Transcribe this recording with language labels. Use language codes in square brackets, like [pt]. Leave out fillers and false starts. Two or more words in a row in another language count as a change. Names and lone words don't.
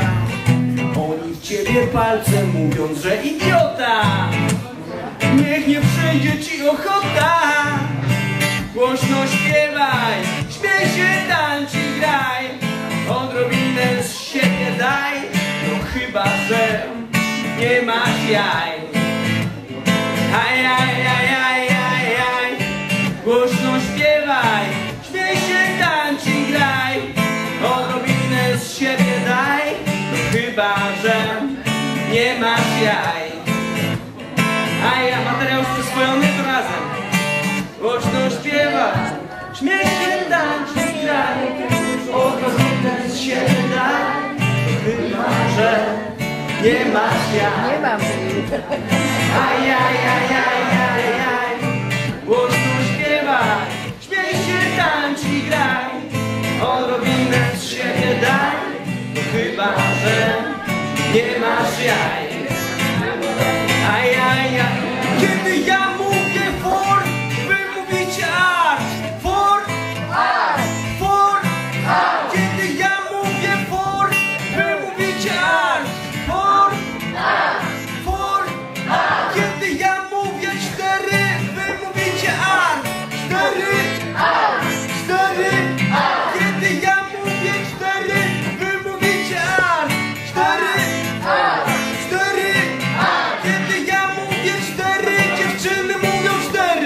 [pl] Oni w ciebie palcem mówiąc, że idiota. Niech nie przyjdzie ci ochota. Głośno śpiewaj, śmiej się, tańcz i graj, odrobinę z siebie daj, no chyba że nie masz jaj. Aj, aj, aj, aj, aj, aj. Głośno śpiewaj, śmiej się, tańcz i graj, odrobinę z siebie daj, no chyba że nie masz jaj. Aj, a materiał już przyswojony, to razem. Głośno śpiewaj, śmiej się, tańcz i graj, odrobinę z siebie daj, no chyba że nie masz jaj. Nie mam. Aj, aj, aj, aj, aj, aj. Głośno śpiewaj, śmiej się, tańcz i graj, odrobinę z siebie daj, no chyba że nie masz jaj. Aj, aj, aj. Kiedy ja mówię for, wy mówicie art. For, art. For, art. Kiedy ja mówię for, wy mówicie art. For, art. For, art. Kiedy ja mówię 4, wy mówicie art. 4, art. 4, art. Kiedy ja mówię 4, wy mówicie art. 4, art. 4, art. Kiedy ja mówię 4, dziewczyny mówią 4.